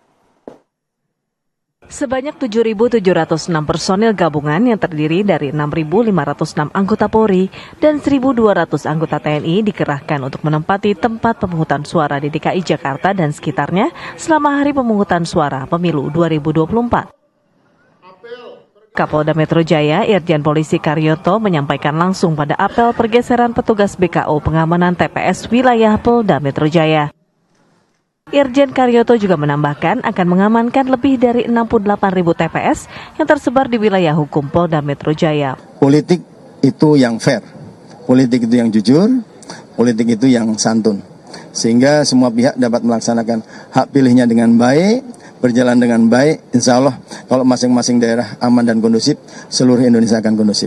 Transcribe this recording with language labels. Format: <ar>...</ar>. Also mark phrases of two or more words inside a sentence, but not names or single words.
<id>Sebanyak 7.706 personil gabungan yang terdiri dari 6.506 anggota Polri dan 1.200 anggota TNI dikerahkan untuk menempati tempat pemungutan suara di DKI Jakarta dan sekitarnya selama hari pemungutan suara pemilu 2024. Kapolda Metro Jaya, Irjen Polisi Karyoto menyampaikan langsung pada apel pergeseran petugas BKO pengamanan TPS wilayah Polda Metro Jaya. Irjen Karyoto juga menambahkan akan mengamankan lebih dari 68.000 TPS yang tersebar di wilayah hukum Polda Metro Jaya. Politik itu yang fair, politik itu yang jujur, politik itu yang santun. Sehingga semua pihak dapat melaksanakan hak pilihnya dengan baik, berjalan dengan baik,</id> <ar>insya Allah</ar> <id>kalau masing-masing daerah aman dan kondusif, seluruh Indonesia akan kondusif.</id>